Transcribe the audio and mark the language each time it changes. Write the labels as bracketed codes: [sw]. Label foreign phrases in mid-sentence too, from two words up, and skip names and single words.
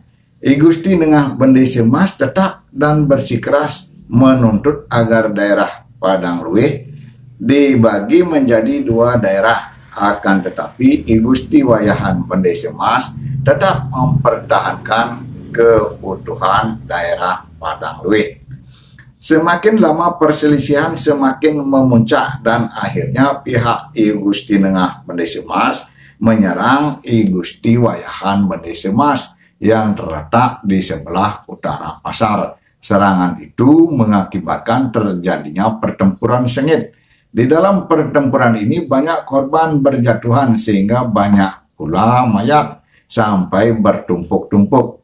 [id] I Gusti Nengah Bandese Mas tetap dan bersikeras menuntut agar daerah Padang Luwih dibagi menjadi 2 daerah. Akan tetapi I Gusti Wayahan Bandese Mas tetap mempertahankan keutuhan daerah Padang Luwih. Semakin lama perselisihan semakin memuncak dan akhirnya pihak I Gusti Nengah Bandese Mas menyerang I Gusti Wayahan Bandese Mas yang terletak di sebelah utara pasar. Serangan itu mengakibatkan terjadinya pertempuran sengit. Di dalam pertempuran ini banyak korban berjatuhan sehingga banyak pula mayat sampai bertumpuk-tumpuk.